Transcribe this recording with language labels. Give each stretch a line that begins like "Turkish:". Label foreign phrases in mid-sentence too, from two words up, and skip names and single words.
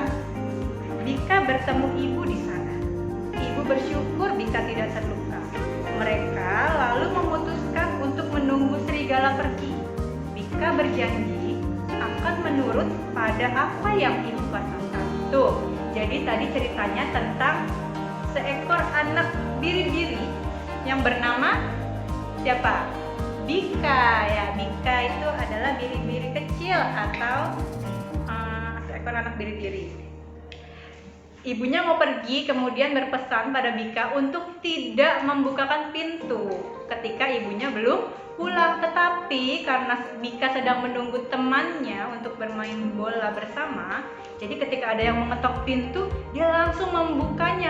Indonesian: Bika bertemu ibu di sana. Ibu bersyukur Bika tidak terluka. Mereka lalu memutuskan untuk menunggu serigala pergi. Bika berjanji akan menurut pada apa yang ibu katakan. Tuh, jadi tadi ceritanya tentang seekor anak biri-biri yang bernama siapa? Bika ya. Bika itu adalah biri-biri kecil atau seekor anak biri-biri. Ibunya mau pergi, kemudian berpesan pada Bika untuk tidak membukakan pintu ketika ibunya belum pulang. Tetapi karena Bika sedang menunggu temannya untuk bermain bola bersama, jadi ketika ada yang mengetok pintu, dia langsung membukanya.